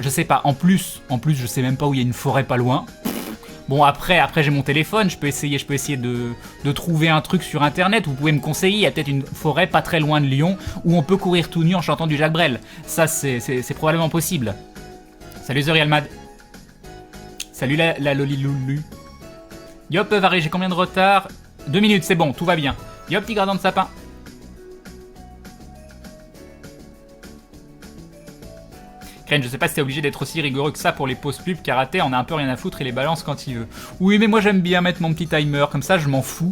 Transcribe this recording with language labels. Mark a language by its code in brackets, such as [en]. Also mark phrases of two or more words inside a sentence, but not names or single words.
[fr] En plus, je sais même pas où il y a une forêt pas loin. Bon, après j'ai mon téléphone, je peux essayer de trouver un truc sur internet. Vous pouvez me conseiller, il y a peut-être une forêt pas très loin de Lyon où on peut courir tout nu en chantant du Jacques Brel. Ça, c'est probablement possible. Salut The Real Mad. Salut la Loliloulu. Yop, Varé, j'ai combien de retard? 2 minutes, c'est bon, tout va bien. Yop, petit gradin de sapin. Crane, je sais pas si t'es obligé d'être aussi rigoureux que ça pour les pauses pub. Karaté, on a un peu rien à foutre et les balance quand il veut. Oui, mais moi j'aime bien mettre mon petit timer, comme ça je m'en fous.